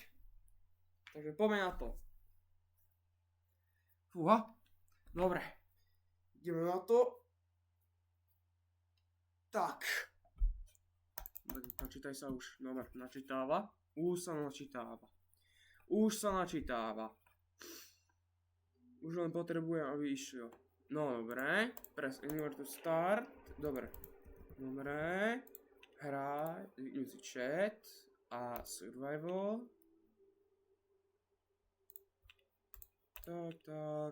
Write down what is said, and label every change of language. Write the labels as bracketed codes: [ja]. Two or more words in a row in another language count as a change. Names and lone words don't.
[sk] Takže poďme na to. Fúha, dobre, ideme na to. Tak. Načítaj sa už. Dobre, načítáva. Už sa načítáva. Už len potrebujem, aby išiel. No dobre. [en] Press anywhere to start. [sk] Dobre. Hraj. [en] Use chat. A survival. [sk] Tak.